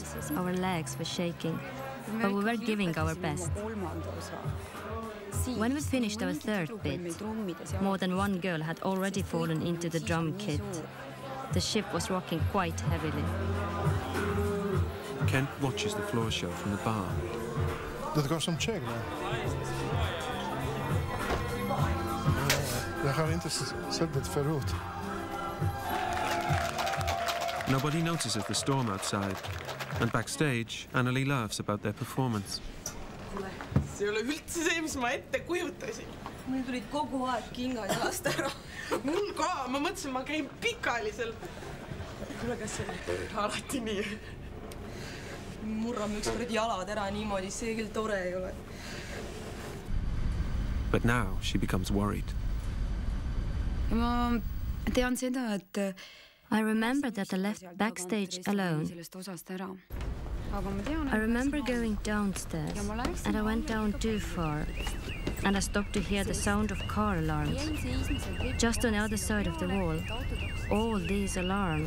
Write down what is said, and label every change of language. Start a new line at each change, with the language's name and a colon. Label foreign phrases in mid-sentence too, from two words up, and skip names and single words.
English: Our legs were shaking, but we were giving our best. When we finished our third bit, more than one girl had already fallen into the drum kit. The ship was rocking quite heavily. Kent watches the floor show from the bar.
Swedish: Det går som tjej nu. Jag har inte sett det förut.
English: Nobody notices the storm outside, and backstage, Annelie laughs about their performance.
Estonian: See ei ole üldse see, mis ma ette kujutasin. Mul tulid kogu aeg kingad jalast ära. Mul ka, ma mõtlesin, ma käin pikalisel. Kuule, kas see alati nii? Murrame ükskord jalad ära niimoodi, see küll tore ei ole.
English: But now she becomes worried.
Estonian: Ma tean seda, et
English: I remember that I left backstage alone. I remember going downstairs, and I went down too far, and I stopped to hear the sound of car alarms. Just on the other side of the wall, all these alarms.